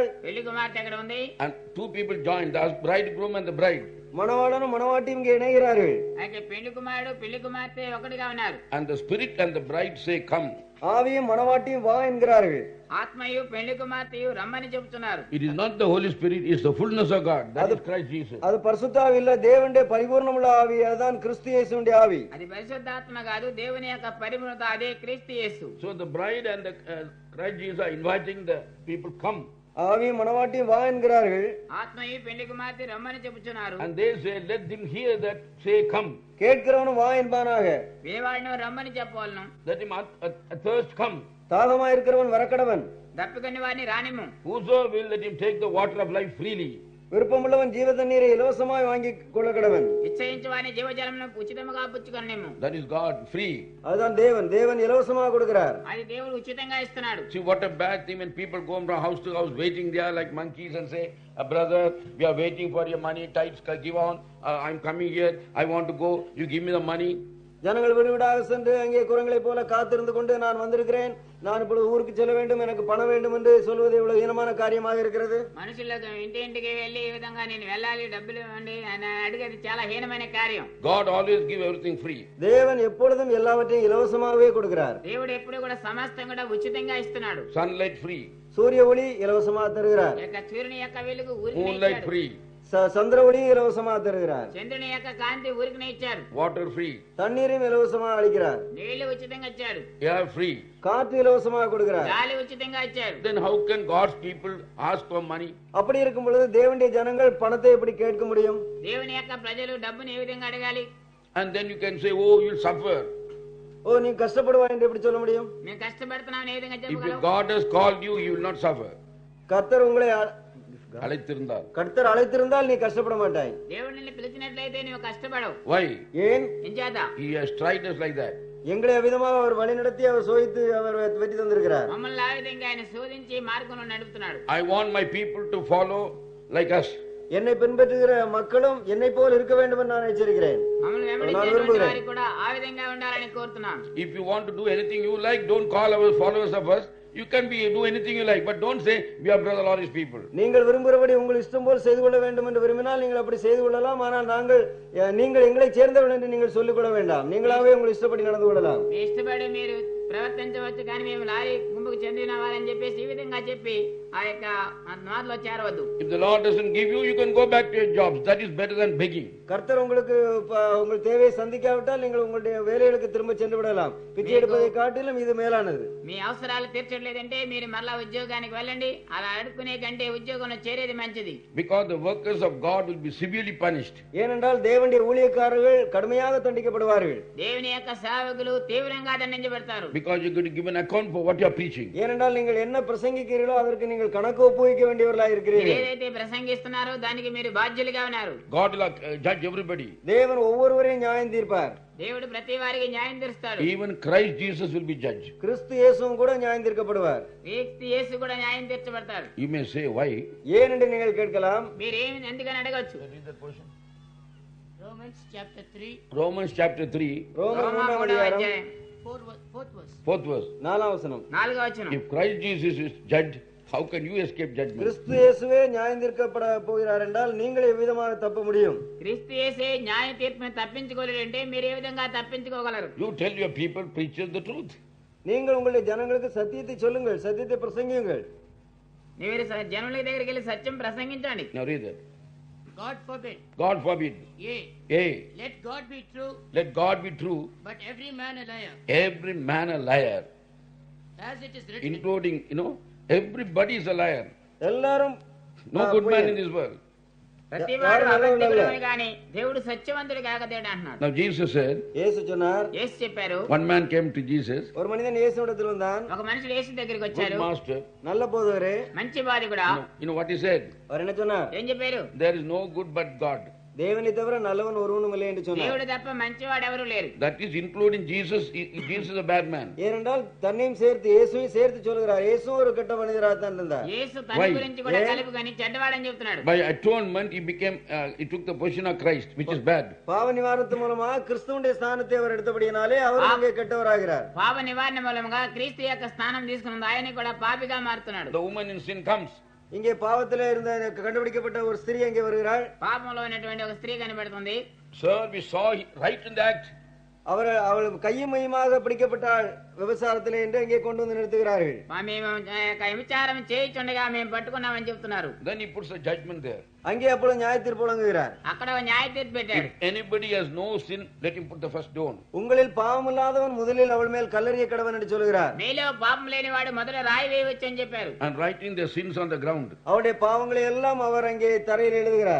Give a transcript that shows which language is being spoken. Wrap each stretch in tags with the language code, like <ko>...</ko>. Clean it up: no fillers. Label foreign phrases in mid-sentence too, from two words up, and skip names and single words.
<te>పెళ్లి కుమార్తె అక్కడ ఉంది.</te> <en>and two people join, the bridegroom and the bride.</en> <ta>மணவாளனும் மணவாட்டியும் இங்கே இணைகிறார்கள்.</ta> <te>అయితే పెళ్లి కుమారుడు పెళ్లి కుమార్తె ఒకటిగా ఉన్నారు.</te> <en>And the Spirit and the bride say, Come.</en> <ta>ஆவியும் மணவாட்டியும் வா என்கிறார்கள்.</ta> <te>ఆత్మయు పెళ్లి కుమార్తెయు రమ్మని చెబుతున్నారు.</te> <en>It is not the Holy Spirit, it is the fullness of God. That is Christ Jesus.</en> <ta>அது பரிசுத்த ஆவி இல்ல, தேவனுடைய பரிபூர்ணமுள்ள ஆவி, அதுதான் கிறிஸ்து இயேசுவுடைய ஆவி.</ta> <te>అది పరిశుద్ధాత్మ కాదు, దేవుని యొక్క పరిపూర్ణత, అదే క్రీస్తు యేసు.</te> <en>So the bride and the Christ Jesus are inviting the people, come.</en> <ta>ஆவியும் மணவாட்டியும் வா என்கிறார்கள்.</ta> <te>ఆత్మయు పెళ్లి కుమార్తె రమ్మని చెబుతున్నారు.</te> <en>And they say, let them hear that, say, come.</en> <ta>கேட்கிறவனும் வா என்பானாக.</ta> <te>వినేవాడిని రమ్మని చెప్పవాలను.</te> <en>Let him thirst come.</en> <ta>தாகமாயிருக்கிறவன் வரக்கடவன்.</ta> <te>దప్పికొని వారిని రానిమ్ము.</te> <en>Whoso will, let him take the water of life freely.</en> <ta>விருப்பமுள்ளவன் ஜீவ தண்ணீரை இலவசமாய் வாங்கி கொள்ள கடவன்.</ta> <te>ఇచ్చయించు వారిని జీవజలమును ఉచితముగా పుచ్చుకొనిమ్ము.</te> <en>That is God, free.</en> <ta>அதுதான் தேவன் இலவசமாக கொடுக்கிறார்.</ta> <te>అది దేవుడు ఉచితంగా ఇస్తున్నాడు.</te> <en>See what a bad thing when people go from house to house waiting there like monkeys and say, brother, we are waiting for your money, tithes, give on, I'm coming here, I want to go, you give me the money.</en> <ta>ஜனங்கள் வீடு வீடாக சென்று அங்கே குரங்களை போல காத்திருந்து கொண்டு நான் வந்திருக்கிறேன், நான் இப்பொழுது ஊருக்கு செல்ல வேண்டும், எனக்கு பணம் வேண்டும் என்று சொல்வது இவ்வளவு ஈனமான காரியமாக இருக்கிறது.</ta> <te>మనుషులకు ఇంటింటికి వెళ్ళి ఈ విధంగా నేను వెళ్ళాలి, డబ్బులు ఇవ్వండి అని అడిగేది చాలా హీనమైన కార్యం.</te> <en>God always give everything free.</en> <ta>தேவன் எப்பொழுதும் எல்லாவற்றையும் இலவசமாகவே கொடுக்கிறார்.</ta> <te>దేవుడు ఎప్పుడు కూడా సమస్తం కూడా ఉచితంగా ఇస్తున్నాడు.</te> <en>Sunlight free.</en> <ta>சூரிய ஒளி இலவசமாக தருகிறார்.</ta> <te>ఈ యొక్క సూర్యుని యొక్క వెలుగు ఊరికినే</te> <en>Moonlight</en> <te>ఇచ్చాడు.</te> <en>free.</en> <ta>சந்திர ஒளி இலவசமாக தருகிறார்.</ta> <te>చంద్రుని యొక్క కాంతి ఊరికినే ఇచ్చారు.</te> <en>Water free.</en> <ta>தண்ணீரையும் இலவசமாக அளிக்கிறார்.</ta> <te>నీళ్లు ఉచితంగా ఇచ్చారు.</te> <en>Air free.</en> <ta>காற்று இலவசமாக கொடுக்கிறார்.</ta> <te>గాలి ఉచితంగా ఇచ్చారు.</te> <en>Then how can God's people ask for money?</en> <ta>அப்படி இருக்கும் பொழுது தேவனுடைய ஜனங்கள் பணத்தை எப்படி கேட்க முடியும்?</ta> <te>దేవుని యొక్క ప్రజలు డబ్బుని ఏ విధంగా అడగాలి?</te> <en>And then you can say, oh, you'll suffer.</en> <ta>ஓ நீ கஷ்டப்படுவாய் என்று எப்படி சொல்ல முடியும்?</ta> <te>మేము కష్టపడుతున్నామని ఏ విధంగా</te> <en>If</en> <te>చెప్పగలం?</te> <en>God has called you, you will not suffer.</en> <ta>கர்த்தர் உங்களை அழைத்திருந்தார். கர்த்தர் அழைத்திருந்தால் நீ கஷ்டப்பட மாட்டாய்.</ta> <te>దేవుడు నిన్ను పిలిచినట్లయితే నువ్వు కష్టపడవు.</te> <en>Why?</en> <ta>ஏன்?</ta> <te>ఏం చేత?</te> <en>He has tried us like that.</en> <ta>எங்களை அவ்விதமாக அவர் வழி நடத்தி அவர் சோதித்து அவர் வெற்றி தந்திருக்கிறார்.</ta> <te>మమ్మల్ని ఆ విధంగా ఆయన శోధించి మార్గంలో నడుపుతున్నాడు.</te> <en>I want my people to follow like us.</en> <ta>என்னை பின்பற்றுகிற மக்களும் என்னை போல் இருக்க வேண்டும் என்று நான் எச்சரிக்கிறேன்.</ta> <te>మమ్మల్ని వెంబడించేటువంటి వారికి కూడా ఆ విధంగా ఉండాలని కోరుతున్నాను.</te> <en>If you want to do anything you like, don't call our followers of us. You can do anything you like, but don't say we are brother Lord's people.</en> <ta>நீங்கள் விரும்புகிறபடி உங்கள் இஷ்டம் போல் செய்து கொள்ள வேண்டும் என்று விரும்பினால் நீங்கள் அப்படி செய்து கொள்ளலாம். ஆனால் நீங்கள் எங்களை சேர்ந்தவர்கள் என்று நீங்கள் சொல்லிக் கொள்ள வேண்டாம். நீங்களாவே உங்கள் இஷ்டப்படி நடந்து கொள்ளலாம்.</ta> <te>మీ ఇష్టపడి మీరు ప్రవర్తించవచ్చు, కానీ మేము లారీ గుంపుకు చెందిన వారని చెప్పేసి ఈ విధంగా చెప్పి ఆ యొక్క నాదులో చేరవద్దు.</te> <en>If the Lord doesn't give you, you can go back to your jobs. That is better than begging.</en> <ta>கர்த்தர் உங்களுக்கு உங்கள் தேவையை சந்திக்காவிட்டால் நீங்கள் உங்களுடைய வேலைகளுக்கு திரும்ப சென்று விடலாம். பிச்சை எடுப்பதை காட்டிலும் இது மேலானது.</ta> <te>మీ అవసరాలు తీర్చట్లేదంటే మీరు మరలా ఉద్యోగానికి వెళ్ళండి. అలా అడుక్కునే కంటే ఉద్యోగంలో చేరేది మంచిది.</te> <en>Because the workers of God will be severely punished.</en> <ta>ஏனென்றால் தேவனுடைய ஊழியக்காரர்கள் கடுமையாக தண்டிக்கப்படுவார்கள்.</ta> <te>దేవుని యొక్క సేవకులు తీవ్రంగా దండించబడతారు.</te> <en>Because you're going to give an account for what you are preaching.</en> <ta>ஏனென்றால் நீங்கள் என்ன பிரசங்கிக்கிறீர்களோ அதற்கு நீங்கள் கணக்கு ஒப்புவிக்க வேண்டியவர்களாக இருக்கிறீர்கள்.</ta> <te>ఏదైతే ప్రసంగిస్తున్నారో దానికి మీరు బాధ్యులుగా ఉన్నారు.</te> <en>God will judge everybody.</en> <ta>தேவன் ஒவ்வொருவரையும் நியாயம் தீர்ப்பார்.</ta> <te>దేవుడు ప్రతి వారికి న్యాయం తీరుస్తాడు.</te> <en>Even Christ Jesus will be judged.</en> <ta>கிறிஸ்து இயேசுவும் கூட நியாயம் தீர்க்கப்படுவார்.</ta> <te>క్రీస్తు యేసు కూడా న్యాయం తీర్చబడతాడు.</te> <en>You may say, why?</en> <ta>ஏன் என்று நீங்கள் கேட்கலாம்.</ta> <te>మీరు ఏమి ఎందుకని అడగచ్చు.</te> <en>Romans chapter 3, Romans chapter 3,</en> <ta>ரோமர்</ta> <te>రోమా</te> <ta>3ஆம்</ta> <te>మూడవ</te> <ta>அதிகாரம்</ta> <te>అధ్యాయం</te> <en>4th verse. 4th verse.</en> <ta>4ஆம் வசனம்.</ta> <te>4వ వచనం.</te> <en>If Christ Jesus is judged, how can you escape judgment?</en> <ta>கிறிஸ்து இயேசுவே நியாயம் தீர்க்கப்பட போகிறார் என்றால் நீங்கள் எவ்விதமாக தப்ப முடியும்?</ta> <te>క్రీస్తు యేసే న్యాయ తీర్పుని తప్పించుకోలేరంటే మీరు ఏ విధంగా తప్పించుకోగలరు?</te> <en>You tell your people, preachers, the truth.</en> <ta>நீங்கள் உங்களுடைய ஜனங்களுக்கு சத்தியத்தை சொல்லுங்கள், சத்தியத்தை பிரசங்கியுங்கள்.</ta> <te>మీరు జనుల దగ్గరికి వెళ్ళి సత్యం ప్రసంగించండి.</te> <en>Now read that. God forbid. God forbid. Yea, Yea, let God be true, let God be true, but every man a liar. every man a liar, As it is written, including, everybody is a liar.</en> <ta>எல்லாரும்</ta> <en>No good man in this world.</en> <te>ప్రతి వాడు అబద్ధికుడు గాని దేవుడు సత్యవంతుడు కాక దేవుడు అంటున్నాడు.</te> <en>Now Jesus said,</en> <ta>యేసు சொன்னார்,</ta> <te>యేసు చెప్పారు,</te> <en>one man came to Jesus,</en> <ta>ஒரு மனிதன் இயேசுவிடத்தில் வந்தான்.</ta> <te>ఒక మనుషుడు యేసు దగ్గరికి</te> <en>good</en> <te>వచ్చారు.</te> <en>master.</en> <ta>நல்ல போதகரே,</ta> <te>మంచి బాధికుడా.</te> <en>You know what he said?</en> <ta>அவர் என்ன சொன்னார்?</ta> <te>ఏం చెప్పారు?</te> <en>There is no good but God.</en> <ta>தேவனை தவிர நல்லவன் ஒருவனும் இல்லை என்று சொன்னார்.</ta> <te>దేవుడు తప్ప మంచివాడు ఎవరు లేరు.</te> <en>That is including Jesus. Jesus is a bad man.</en> <ta>ஏனென்றால் தன்னையும் சேர்த்து இயேசுவையும் சேர்த்து சொல்கிறார். இயேசு ஒரு கெட்ட மனிதராக தான் இருந்தார்.</ta> <te>యేసు తన గురించి కూడా కలుపుకొని చెడ్డవాడని చెప్తున్నాడు.</te> <en>By atonement he became he took the position of Christ, which is bad.</en> <ta>பாவ நிவாரணத்து மூலமா கிறிஸ்துவுடைய ஸ்தானத்தை அவர் எடுத்தபடியினாலே அவர் அங்கே கெட்டவராகிறார்.</ta> <te>పాప నివారణ మూలంగా క్రీస్తు యొక్క స్థానం తీసుకున్న ఆయన కూడా పాపిగా మారుతున్నాడు.</te> <en>The woman in sin comes.</en> <ta>இங்கே பாவத்திலே இருந்த கண்டுபிடிக்கப்பட்ட ஒரு ஸ்திரீ அங்கே வருகிறாள்.</ta> <te>పాపంలో ఉన్నటువంటి ఒక స్త్రీ కనబడుతుంది.</te> <en>Sir, we saw right in the act.</en> <ta>அவள் கையும் மையுமாக பிடிக்கப்பட்டாள் விபச்சாரத்திலே என்று இங்கே கொண்டு வந்து நிறுத்துகிறார்கள்.</ta> <te>మేము విచారం చేయించుండగా మేము పట్టుకున్నామని చెప్తున్నారు.</te> <en>Then he puts a judgment there.</en> <ta>அங்கே அப்பொழுது நியாய தீர்ப்பு வழங்குகிறார்.</ta> <te>అక్కడ న్యాయ తీర్పు పెట్టాడు.</te> <en>If anybody has no sin, let him put the first stone.</en> <ta>உங்களில் பாவம் இல்லாதவன் முதலில் அவள் மேல் கல்லெறிய கடவன் என்று சொல்கிறார்.</ta> <te>మీలో పాపం లేని వాడు మొదట రాయి వేయవచ్చు అని చెప్పారు.</te> <en>And writing their sins on the ground.</en> <ta>அவருடைய பாவங்களை எல்லாம் அவர் அங்கே தரையில் எழுதுகிறார்.</ta>